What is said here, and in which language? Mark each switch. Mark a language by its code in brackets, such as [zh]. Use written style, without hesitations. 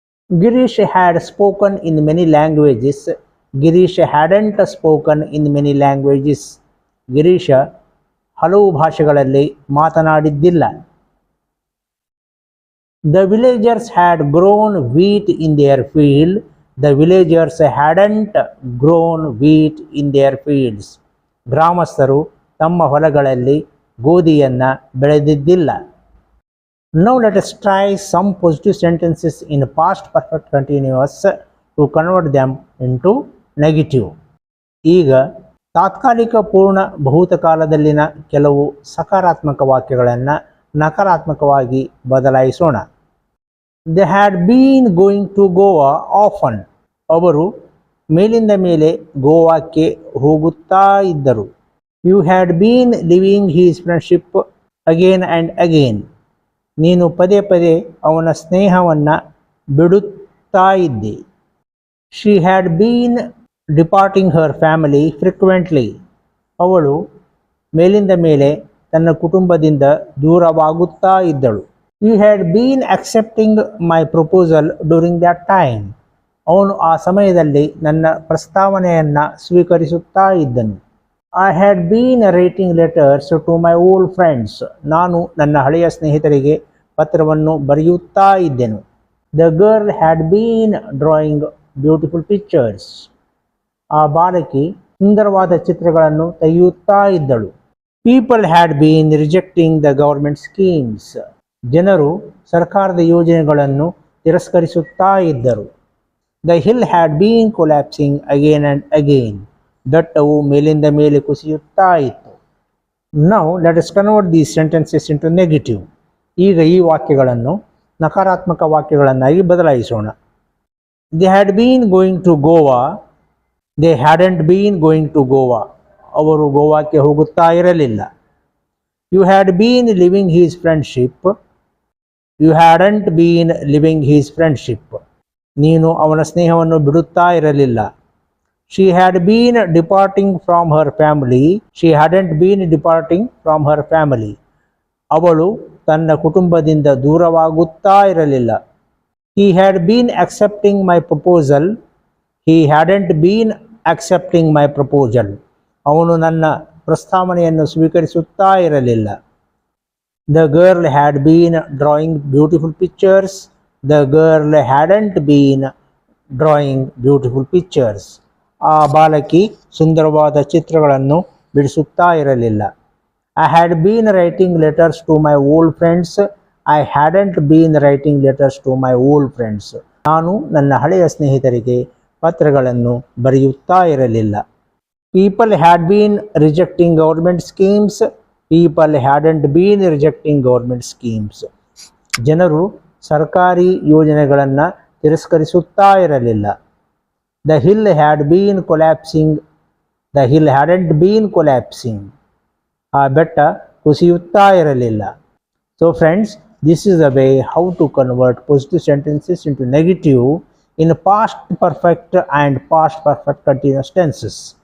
[en] Girish had spoken in many languages. Girish hadn't spoken in many languages. [kn] ಗಿರೀಶ ಹಲವು ಭಾಷೆಗಳಲ್ಲಿ ಮಾತನಾಡಿದ್ದಿಲ್ಲ. [en] The villagers had grown wheat in their field. The villagers hadn't grown wheat in their fields. [kn] ಗ್ರಾಮಸ್ಥರು ತಮ್ಮ ಹೊಲಗಳಲ್ಲಿ ಗೋಧಿಯನ್ನು ಬೆಳೆದಿದ್ದಿಲ್ಲ. [en] Now let us try some positive sentences in past perfect continuous to convert them into negative. [kn] ಈಗ ತಾತ್ಕಾಲಿಕ ಪೂರ್ಣ ಭೂತಕಾಲದಲ್ಲಿನ ಕೆಲವು ಸಕಾರಾತ್ಮಕ ವಾಕ್ಯಗಳನ್ನು ನಕಾರಾತ್ಮಕವಾಗಿ ಬದಲಾಯಿಸೋಣ. [en] They had been going to Goa often. [kn] ಅವರು ಮೇಲಿಂದ ಮೇಲೆ ಗೋವಾಕ್ಕೆ ಹೋಗುತ್ತಾ ಇದ್ದರು. [en] You had been leaving his friendship again and again. [kn] ನೀನು ಪದೇ ಪದೇ ಅವನ ಸ್ನೇಹವನ್ನು ಬಿಡುತ್ತಾ ಇದ್ದೆ. [en] She had been departing her family frequently. [kn] ಅವಳು ಮೇಲಿಂದ ಮೇಲೆ ತನ್ನ ಕುಟುಂಬದಿಂದ ದೂರವಾಗುತ್ತಾ ಇದ್ದಳು. [en] He had been accepting my proposal during that time. [kn] ಅವನು ಆ ಸಮಯದಲ್ಲಿ ನನ್ನ ಪ್ರಸ್ತಾವನೆಯನ್ನು ಸ್ವೀಕರಿಸುತ್ತಾ ಇದ್ದನು. [en] I had been writing letters to my old friends. [kn] ನಾನು ನನ್ನ ಹಳೆಯ ಸ್ನೇಹಿತರಿಗೆ ಪತ್ರವನ್ನು ಬರೆಯುತ್ತಾ ಇದ್ದೆನು. [en] The girl had been drawing beautiful pictures. [kn] ಆ ಬಾಲಕಿ ಸುಂದರವಾದ ಚಿತ್ರಗಳನ್ನು ತೆಗೆಯುತ್ತಾ ಇದ್ದಳು. [en] People had been rejecting the government schemes. [kn] ಜನರು ಸರ್ಕಾರದ ಯೋಜನೆಗಳನ್ನು ತಿರಸ್ಕರಿಸುತ್ತಾ ಇದ್ದರು. [en] The hill had been collapsing again and again. [kn] ಬೆಟ್ಟವು ಮೇಲಿಂದ ಮೇಲೆ ಕುಸಿಯುತ್ತಾ ಇತ್ತು. [en] Now let us convert these sentences into negative. [kn] ಈಗ ಈ ವಾಕ್ಯಗಳನ್ನು ನಕಾರಾತ್ಮಕ ವಾಕ್ಯಗಳನ್ನಾಗಿ ಬದಲಾಯಿಸೋಣ. [en] They had been going to Goa. They hadn't been going to Goa. [kn] ಅವರು ಗೋವಾಕ್ಕೆ ಹೋಗುತ್ತಾ ಇರಲಿಲ್ಲ. [en] You had been living his friendship. You hadn't been living his friendship. [kn] ನೀನು ಅವನ ಸ್ನೇಹವನ್ನು ಬಿಡುತ್ತಾ ಇರಲಿಲ್ಲ. [en] She had been departing from her family. She hadn't been departing from her family. [kn] ಅವಳು ತನ್ನ ಕುಟುಂಬದಿಂದ ದೂರವಾಗುತ್ತಾ ಇರಲಿಲ್ಲ. [en] He had been accepting my proposal. He hadn't been accepting my proposal. [kn] ಅವನು ನನ್ನ ಪ್ರಸ್ತಾವನೆಯನ್ನು ಸ್ವೀಕರಿಸುತ್ತಾ ಇರಲಿಲ್ಲ. [en] The girl had been drawing beautiful pictures. The girl hadn't been drawing beautiful pictures. [kn] ಆ ಬಾಲಕಿ ಸುಂದರವಾದ ಚಿತ್ರಗಳನ್ನು ಬಿಡಿಸುತ್ತಾ ಇರಲಿಲ್ಲ. [en] I had been writing letters to my old friends. I hadn't been writing letters to my old friends. [kn] ನಾನು ನನ್ನ ಹಳೆಯ ಸ್ನೇಹಿತರಿಗೆ ಪತ್ರಗಳನ್ನು ಬರೆಯುತ್ತಾ ಇರಲಿಲ್ಲ. [en] People had been rejecting government schemes. People hadn't been rejecting government schemes. [kn] ಜನರು ಸರ್ಕಾರಿ ಯೋಜನೆಗಳನ್ನು ತಿರಸ್ಕರಿಸುತ್ತಾ ಇರಲಿಲ್ಲ. [en] The hill had been collapsing. The hill hadn't been collapsing. [kn] ಆ ಬೆಟ್ಟ ಕುಸಿಯುತ್ತಾ ಇರಲಿಲ್ಲ. [en] So friends, this is the way how to convert positive sentences into negative in past perfect and past perfect continuous tenses.